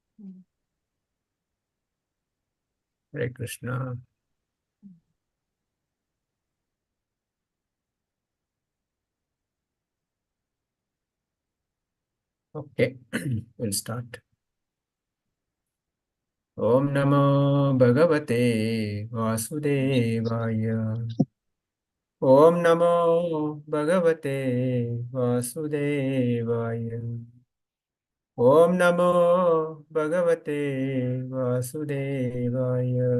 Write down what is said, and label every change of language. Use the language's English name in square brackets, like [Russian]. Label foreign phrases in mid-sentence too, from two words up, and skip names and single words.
[Sanskrit] ಹರೇ ಕೃಷ್ಣ. [English] Okay, will start. [Sanskrit] ಓಂ ನಮೋ ಭಗವತೆ ವಾಸುದೇವಾಯ. ಓಂ ನಮೋ ಭಗವತೆ ವಾಸುದೇವಾಯ. ಓಂ ನಮೋ ಭಗವತೆ ವಾಸುದೇವಾಯ.